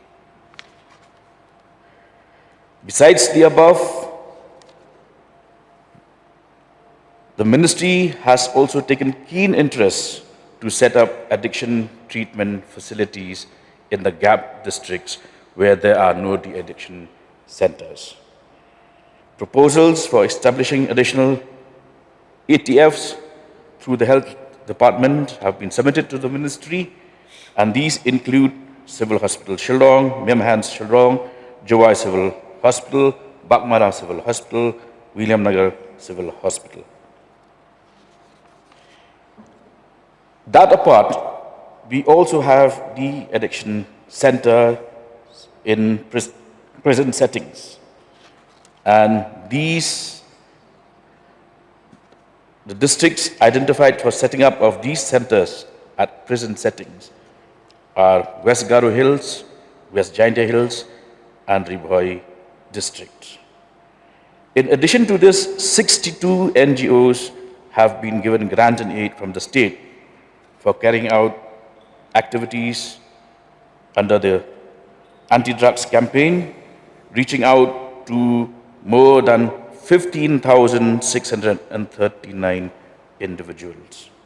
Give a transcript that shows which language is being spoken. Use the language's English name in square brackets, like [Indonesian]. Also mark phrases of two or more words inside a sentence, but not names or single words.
[English] Besides the above, the ministry has also taken keen interest to set up addiction treatment facilities in the gap districts where there are no de-addiction centers. Proposals for establishing additional ATFs through the Health Department have been submitted to the ministry, and these include Civil Hospital Shillong, Memhans Shillong, Jowai Civil Hospital, Bakmara Civil Hospital, William Nagar Civil Hospital. That apart, we also have the addiction center in prison settings, and the districts identified for setting up of these centers at prison settings are West Garo Hills, West Jingshyrkhei Hills, and Ribhoi district. In addition to this, 62 NGOs have been given grant and aid from the state for carrying out activities under the anti-drugs campaign, reaching out to more than 15,639 individuals.